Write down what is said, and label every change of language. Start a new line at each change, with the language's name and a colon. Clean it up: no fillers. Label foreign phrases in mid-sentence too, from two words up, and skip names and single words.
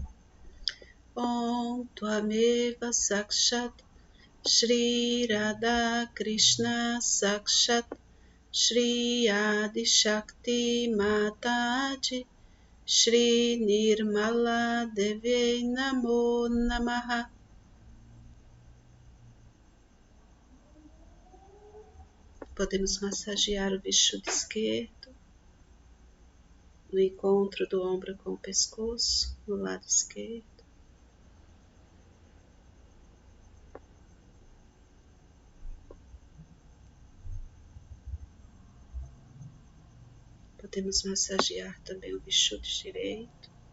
Sanskrit: Om Tvameva Sakshat Shri Radha Krishna Sakshat Shri Adi Shakti Mataji Shri Nirmala Devi Namo Namaha.
Portuguese: Podemos massagear o Vishuddhi esquerdo, no encontro do ombro com o pescoço, no lado esquerdo. Podemos massagear também o Vishuddhi direito.